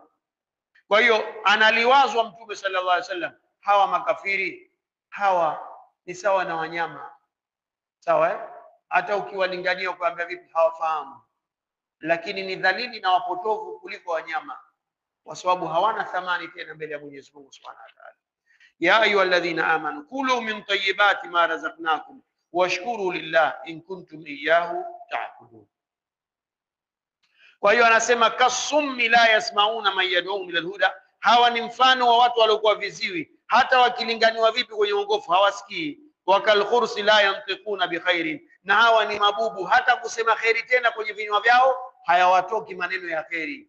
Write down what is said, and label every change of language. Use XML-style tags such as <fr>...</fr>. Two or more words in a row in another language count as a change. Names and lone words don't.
<sw>Kwa hiyo analiwazwa Mtume</sw> <ar>صلى الله عليه وسلم,</ar> <sw>hawa makafiri hawa ni sawa na wanyama, sawa? Hata ukiwalingania ukaambia vipi, hawafahamu, lakini ni dhalili na wapotovu kuliko wanyama, kwa sababu hawana thamani tena mbele ya Mwenyezi Mungu</sw> <ar>سبحانه وتعالى. يا أيها الذين آمنوا كلوا من طيبات ما رزقناكم واشكروا لله إن كنتم إياه تعبدون.</ar> <sw>Kwa hiyo anasema</sw> <ar>كالصم لا يسمعون من يدعو إلى الهدى,</ar> <sw>hawa ni mfano wa watu waliokuwa viziwi, hata wakilinganiwa vipi kwenye uongofu hawasikii.</sw> <ar>وكالخرس لا ينطقون بخير,</ar> <sw>na hawa ni mabubu, hata kusema khairi tena kwenye vinywa vyao hayawatoki maneno ya khairi.</sw>